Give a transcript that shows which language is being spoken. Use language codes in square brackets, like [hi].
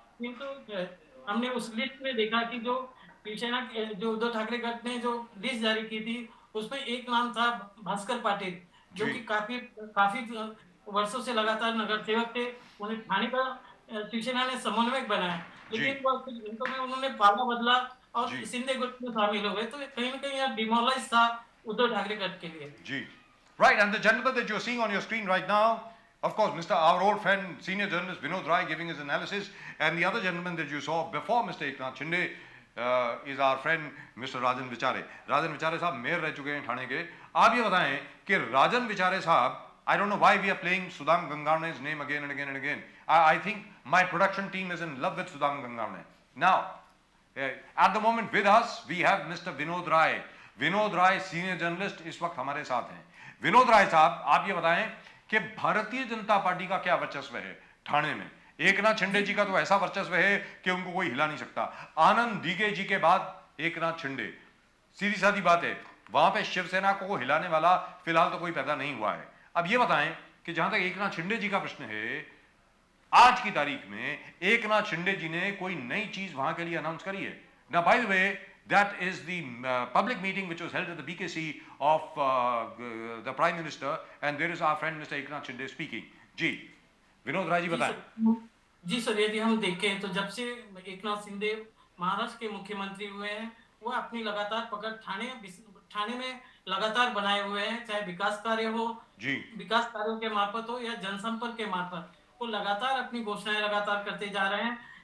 [hi] किंतु हमने उस लिस्ट में देखा कि जो शिवसेना जो उद्धव ठाकरे गठ ने जो लिस्ट जारी की थी उसमें एक नाम था भास्कर पाटिल, जो जी। कि काफी काफी वर्षों से लगातार नगर सेवक थे। उन्हें ठाणे का शिवसेना ने समन्वयक बनाया, लेकिन वह कुछ घंटों में उन्होंने पाला बदला और जी। शिंदे गुट में शामिल हो गए, तो कहीं ना कहीं यहाँ डिमोरलाइज था उद्धव ठाकरे गठ के लिए। Gee. [en] Right, and the gentleman that you're seeing on your screen right now, of course, our old friend, senior journalist Vinod Rai giving his analysis, and the other gentleman that you saw before Mr. Eknath Shinde is our friend Mr. Rajan Vichare. [hi] Rajan Vichare साहब mayor रह चुके हैं ठाणे के। आप ये बताएं कि राजन विचारे साहब, [en] I don't know why we are playing Sudham Gangarne's name again and again and again. I think my production team is in love with Sudham Gangarne. Now, at the moment with us, we have Mr. Vinod Rai. [hi] Vinod Rai senior journalist इस वक्त हमारे साथ हैं। विनोद राय साहब, आप ये बताएं कि भारतीय जनता पार्टी का क्या वर्चस्व है ठाणे में? एकनाथ शिंदे जी का तो ऐसा वर्चस्व है कि उनको कोई हिला नहीं सकता। आनंद डीके जी के बाद एकनाथ शिंदे, सीधी सादी बात है, वहां पे शिवसेना को हिलाने वाला फिलहाल तो कोई पैदा नहीं हुआ है। अब ये बताएं कि जहां तक एकनाथ शिंदे जी का प्रश्न है, आज की तारीख में एकनाथ शिंदे जी ने कोई नई चीज वहां के लिए अनाउंस करी है ना? [en] By the way, that is the public meeting which was held at the BKC of the Prime Minister, and there is our friend Mr. Eknath Shinde speaking. [hi] जी, विनोद राय जी बताएं। जी सर, यदि हम देखें तो जब से एकनाथ शिंदे महाराष्ट्र के मुख्यमंत्री हुए हैं, वो अपनी लगातार पकड़ ठाणे में लगातार बनाए हुए हैं, चाहे विकास कार्य हो, जी। विकास कार्यों के मार्फत हो या जनसंपर्क के मार्फत, वो लगातार अपनी घोषणाएं लगातार करते जा रहे हैं।